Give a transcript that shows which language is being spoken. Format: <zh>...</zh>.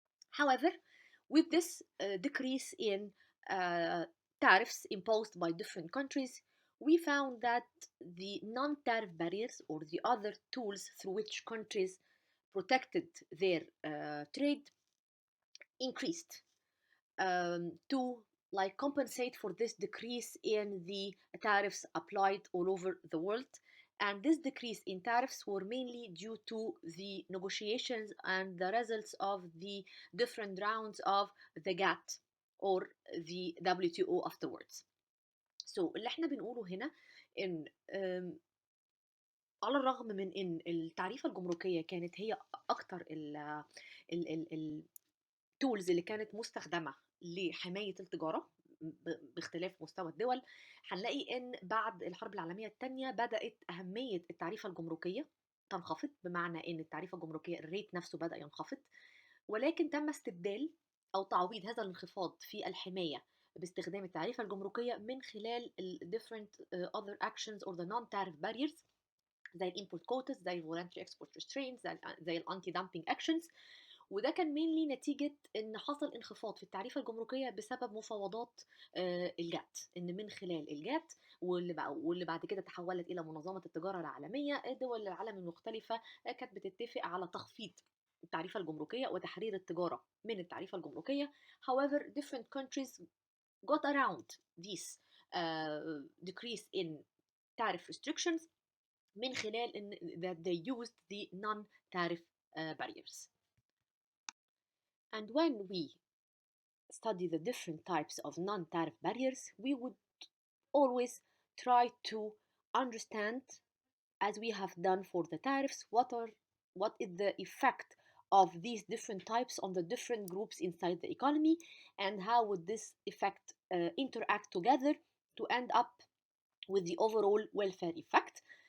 <en>However, with this decrease in uh, tariffs imposed by different countries, we found that the non tariff barriers or the other tools through which countries protected their trade increased to like compensate for this decrease in the tariffs applied all over the world. And this decrease in tariffs were mainly due to the negotiations and the results of the different rounds of the GATT or the WTO afterwards.</en> <ar>So اللي احنا بنقوله هنا ان على الرغم من ان التعريفة الجمركية كانت هي اكتر التولز اللي كانت مستخدمة لحماية التجارة باختلاف مستوى الدول، هنلاقي ان بعد الحرب العالمية الثانية بدأت أهمية التعريفة الجمركية تنخفض، بمعنى ان التعريفة الجمركية الريت نفسه بدأ ينخفض، ولكن تم استبدال أو تعويض هذا الانخفاض في الحماية باستخدام التعريفة الجمركية من خلال ال</ar> <en>different other actions or the non-tariff barriers</en> <ar>زي الامبورت كوتاز، زي الفولنتري اكسبورت ريسترينز، زي الانتي دامبينج اكشنز. وده كان مينلي نتيجة ان حصل انخفاض في التعريفة الجمركية بسبب مفاوضات الجات، ان من خلال الجات واللي بعد كده تحولت الى منظمة التجارة العالمية، دول العالم المختلفة كانت بتتفق على تخفيض التعريفة الجمركية وتحرير التجارة من التعريفة الجمركية.</ar> <en>However, different countries got around this decrease in tariff restrictions</en> <ar>من خلال ان</ar> <en>that they used the non-tariff barriers. And when we study the different types of non-tariff barriers, we would always try to understand, as we have done for the tariffs, what is the effect of these different types on the different groups inside the economy, and how would this effect interact together to end up with the overall welfare effect.</en>